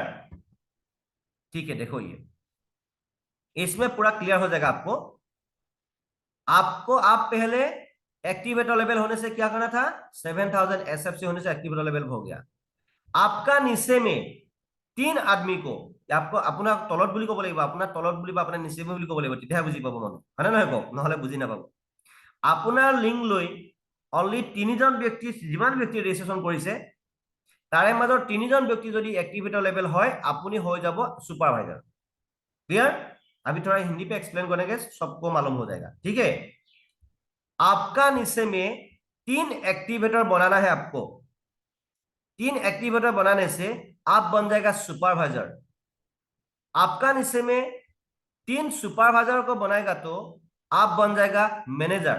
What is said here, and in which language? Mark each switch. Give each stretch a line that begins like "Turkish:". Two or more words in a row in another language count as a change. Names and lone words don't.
Hindi: ठीक है, देखो ये इसमें पूरा क्लियर हो जाएगा आपको। आप पहले
English: activator level
Hindi: होने से क्या करना था? 7000 SFC होने से एक्टिवेटर लेवल हो गया। आपका नीचे में 3 आदमी को, आपको अपना
Assamese: तलत বুলি ক'ব লাগিব, আপোনাৰ তলত বুলি বা আপোনাৰ নিচে বুলি ক'ব লাগিব, তেতিয়াহে বুজি পাব মানুহ, হয়নে নহয় কওক, নহলে বুজি নাপাব। আপোনাৰ লিংক লৈ অনলি 3জন ব্যক্তি, যিমান ব্যক্তি ৰেজিষ্ট্ৰেচন কৰিছে তাৰে মাজৰ 3জন ব্যক্তি যদি
English: activator level
Assamese: হয়, আপুনি হৈ যাব सुपरवाइजर।
Hindi: क्लियर? अभी थोड़ा हिंदी पे एक्सप्लेन करेंगे, सबको मालूम हो जाएगा, ठीक है। आपका नीचे में 3 एक्टिवेटर बनाना है आपको। 3 एक्टिवेटर बनाने से आप बन जाएगा सुपरवाइजर। आपका नीचे में 3 सुपरवाइजर को बनाएगा तो आप बन जाएगा मैनेजर।